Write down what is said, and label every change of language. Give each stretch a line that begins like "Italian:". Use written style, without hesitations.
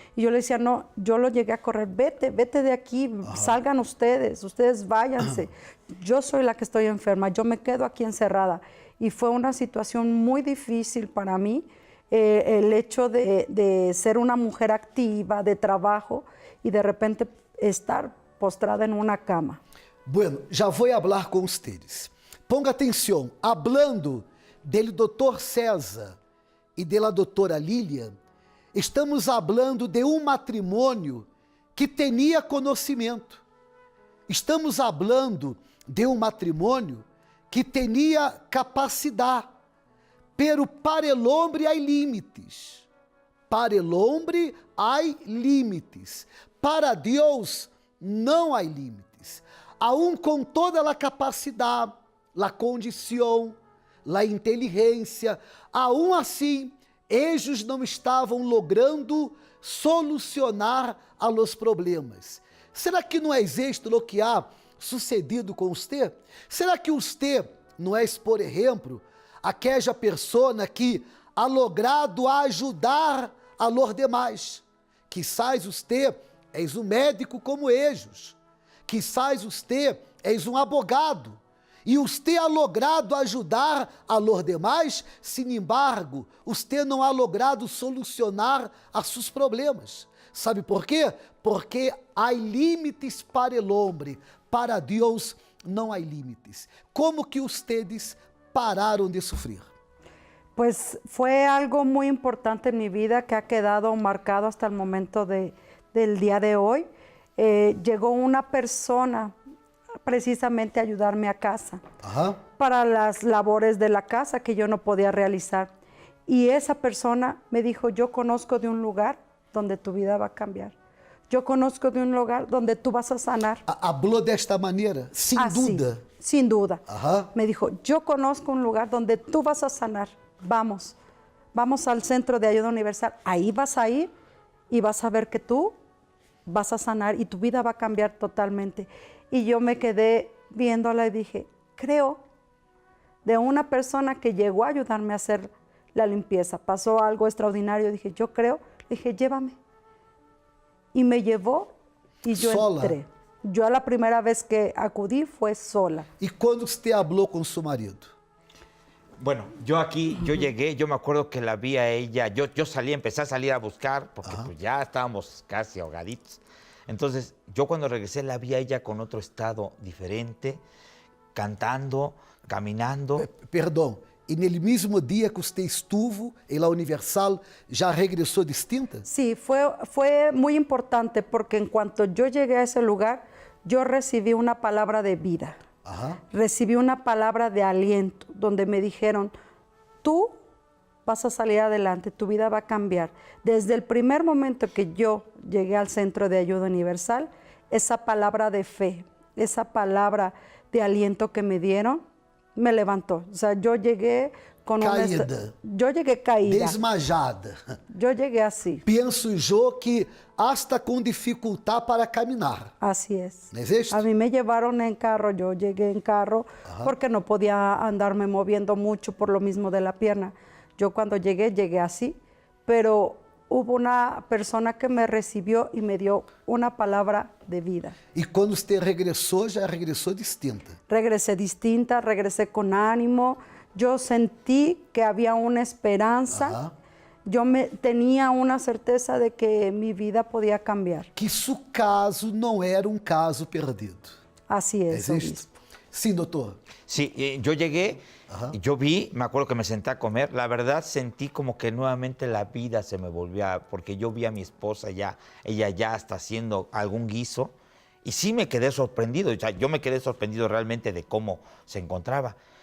Spanish: Y yo le decía, no, yo lo llegué a correr, vete de aquí, salgan ustedes váyanse. Yo soy la que estoy enferma, yo me quedo aquí encerrada. Y fue una situación muy difícil para mí, el hecho de ser una mujer activa, de trabajo, y de repente estar postrada en una cama. Bueno,
Portuguese: já vou falar com
Spanish: ustedes. Ponga atenção, hablando del Dr.
Portuguese: César e de la doutora Lilian,
Spanish: estamos hablando de
Portuguese: um matrimônio que tinha conhecimento.
Spanish: Estamos hablando de
Portuguese: um matrimônio que tinha capacidade.
Spanish: Pero para el hombre hay límites. Para el hombre hay límites.
Portuguese: Para Deus não há límites. Aún com toda a capacidade, a condição, a inteligência, aún assim, eles não estavam
Spanish: logrando solucionar a los problemas.
Portuguese: Será que não é isto o que há sucedido com você? Será que você não é, por exemplo, aquela pessoa que
Spanish: ha logrado
Portuguese: ajudar a los demais?
Spanish: Quizás
Portuguese: você és um médico como eles.
Spanish: Quizás
Portuguese: você és um abogado. E você ha logrado ajudar a los demais,
Spanish: sin embargo,
Portuguese: você não ha logrado solucionar a seus problemas. Sabe por quê? Porque há limites para o homem, para Deus não há limites. Como que
Spanish: ustedes
Portuguese: pararam de sofrer?
Spanish: Pues fue algo muy importante en mi vida que ha quedado marcado hasta el momento del día de hoy. Llegó una persona precisamente a ayudarme a casa. Ajá. para las labores de la casa que yo no podía realizar. Y esa persona me dijo, yo conozco de un lugar donde tu vida va a cambiar. Yo conozco de un lugar donde tú vas a sanar. Habló de esta manera, sin Así, duda. sin duda. Ajá. Me dijo, yo conozco un lugar donde tú vas a sanar. Vamos al Centro de Ayuda Universal. Ahí vas a ir y vas a ver que tú vas a sanar y tu vida va a cambiar totalmente. Y yo me quedé viéndola y dije, creo, de una persona que llegó a ayudarme a hacer la limpieza, pasó algo extraordinario, dije, yo creo, dije, llévame. Y me llevó y yo Sola. entré. Yo la primera vez que acudí fue sola.
Portuguese: E quando você
Spanish: habló
Portuguese: com seu marido?
Spanish: Bueno, yo llegué, yo me acuerdo que la vi a ella, yo salí, empecé a salir a buscar, porque pues ya estábamos casi ahogaditos. Entonces, yo cuando regresé la vi a ella con otro estado diferente, cantando, caminando.
Portuguese: Perdão, e nele mesmo dia que você
Spanish: estuvo
Portuguese: em la Universal, já regressou distinta?
Spanish: Sí, fue muy importante porque en cuanto yo llegué a ese lugar, yo recibí una palabra de vida. Ajá. Recibí una palabra de aliento donde me dijeron, tú vas a salir adelante, tu vida va a cambiar. Desde el primer momento que yo llegué al Centro de Ayuda Universal, esa palabra de fe, esa palabra de aliento que me dieron, me levantó. O sea, yo llegué con Caída. yo llegué caída. Desmajada. Yo llegué así.
Portuguese: Penso eu que
Spanish: hasta
Portuguese: com dificuldade para caminhar.
Spanish: Así es. ¿No es esto? A mí me llevaron en carro, yo llegué en carro porque no podía andarme moviendo mucho por lo mismo de la pierna. Yo cuando llegué así, pero hubo una persona que me recibió y me dio una palabra de vida.
Portuguese: E quando você regressou, já regressou distinta.
Spanish: Regresé distinta, regresé con ánimo, yo sentí que había una esperanza, Ajá. Tenía una certeza de que mi vida podía cambiar.
Portuguese: Que seu caso não era um caso perdido.
Spanish: Así es, ¿Es esto? obispo.
Portuguese: Sim, doutor.
Spanish: Sí, yo llegué, yo vi, me acuerdo que me senté a comer, la verdad sentí como que nuevamente la vida se me volvía, porque yo vi a mi esposa ya, ella ya está haciendo algún guiso, y sí me quedé sorprendido, o sea, yo me quedé sorprendido realmente de cómo se encontraba.